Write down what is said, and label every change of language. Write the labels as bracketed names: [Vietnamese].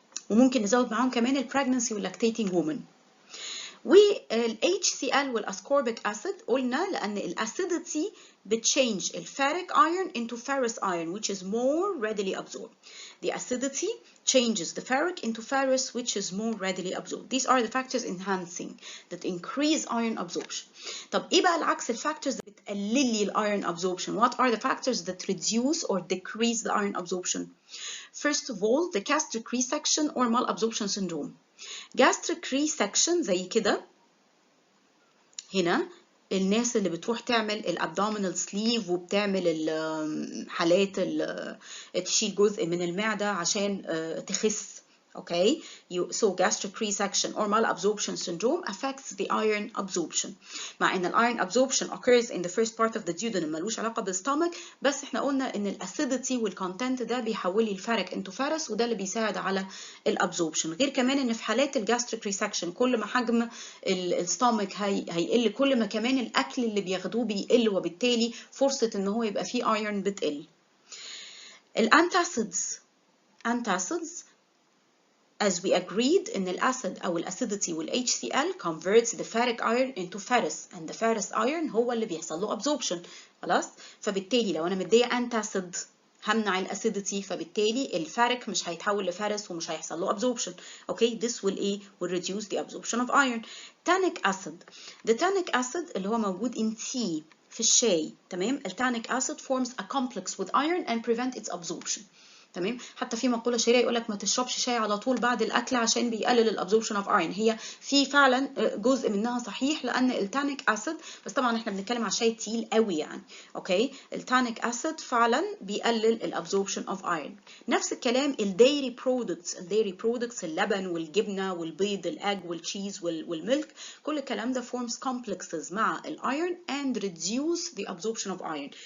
[Arabic] وممكن نزود معاهم كمان البريجنسي واللاكتيتنج وومن. [English] وال HCl والاسكوربيك acid [Arabic] قلنا لأن [English] الاسيديتي بتشينج الفيريك iron into ferrous iron which is more readily absorbed. The acidity changes the ferric into ferrous which is more readily absorbed. These are the factors enhancing that increase iron absorption. [Arabic] طب ايه بقى العكس الفاكتورز اللي بتقلل لي الايرون absorption? [English] What are the factors that reduce or decrease the iron absorption? First of all, the gastric resection or malabsorption syndrome. [Arabic] gastric resection زي كده هنا الناس اللي بتروح تعمل الابدومينال سليف وبتعمل حالات تشيل جزء من المعدة عشان تخس. [English] Okay, so gastric resection or malabsorption syndrome affects the iron absorption. [Arabic] مع ان [English] iron absorption occurs in the first part of the duodenum [Arabic] ملوش علاقة بالستومك، بس احنا قلنا ان الاسيديتي والكونتنت ده بيحول لي الفرق into ferrous وده اللي بيساعد على الابزوربشن. غير كمان ان في حالات الجاستريك ريسكشن كل ما حجم الستومك هيقل كل ما كمان الاكل اللي بياخدوه بيقل وبالتالي فرصة ان هو يبقى فيه ايرون بتقل. [English] الانتاسيدز as we agreed in الأسيد أو الأسيديتي وال HCl converts the ferric iron into ferrous and the ferrous iron [Arabic] هو اللي بيحصل له [English] absorption. [Arabic] خلاص. فبالتالي لو أنا مدية أنتاسيد همنع الأسيديتي فبالتالي الفرق مش هيتحول لفرس ومش هيحصل له absorption. [English] Okay, this will reduce the absorption of iron. Tannic acid. The tannic acid [Arabic] اللي هو موجود [English] in tea في الشاي. [Arabic] تمام. [English] التانيك acid forms a complex with iron and prevent its absorption. [Arabic] تمام. حتى في مقوله شهيره يقول لك ما تشربش شاي على طول بعد الاكل عشان بيقلل الابزوربشن اوف ايرون. هي في فعلا جزء منها صحيح لان التانيك اسيد، بس طبعا احنا بنتكلم على شاي تقيل قوي يعني. اوكي. التانيك اسيد فعلا بيقلل الابزوربشن اوف ايرون. نفس الكلام الديري برودكتس اللبن والجبنه والبيض الاج والتشيز والميلك كل الكلام ده forms complexes مع الايرون [English] and reduce the absorption of iron.